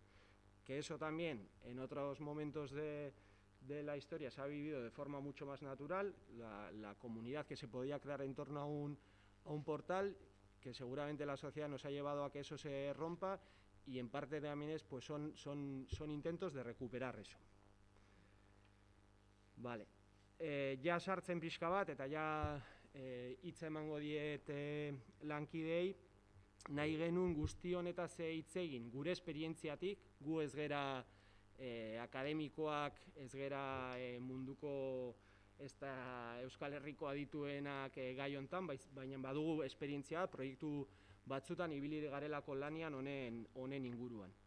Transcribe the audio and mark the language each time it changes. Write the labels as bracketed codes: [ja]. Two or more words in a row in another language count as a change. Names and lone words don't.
[es] Que eso también en otros momentos de la historia se ha vivido de forma mucho más natural, la comunidad que se podía crear en torno a un portal, que seguramente la sociedad nos ha llevado a que eso se rompa, y en parte también pues son intentos de recuperar eso. Vale. [eu] Ja sartzen pixka bat, eta ja hitza emango diet lankideei, nahi genuen guzti honetaz hitz egin gure esperientziatik, gu ez gera akademikoak, ez gera munduko Euskal Herriko adituenak gai hontan, baina badugu esperientzia, proiektu batzutan ibili garelako lanian honen inguruan.